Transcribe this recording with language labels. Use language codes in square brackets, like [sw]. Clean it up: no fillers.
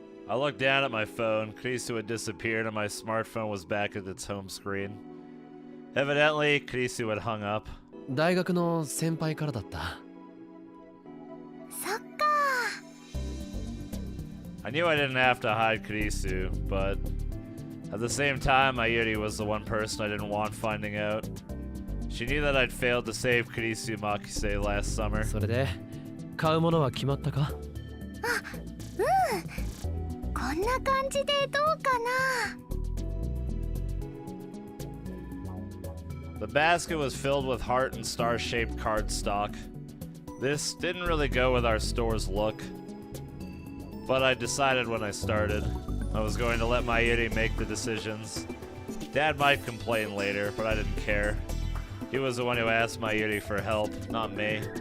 [en] I looked down at my phone. Kurisu had disappeared and my smartphone was back at its home screen. Evidently, Kurisu had hung up. [ja] 大学の先輩からだった。そっか。 [en] I knew I didn't have to hide Kurisu, but at the same time, Mayuri was the one person I didn't want finding out. She knew that I'd failed to save Kurisu Makise last summer. [ja] それで買うものは決まったか？こんな感じでどうかな。 [en] The basket was filled with heart and star-shaped cardstock. This didn't really go with our store's look, but I decided when I started I was going to let Mayuri make the decisions. Dad might complain later, but I didn't care. He was the one who asked Mayuri for help, not me.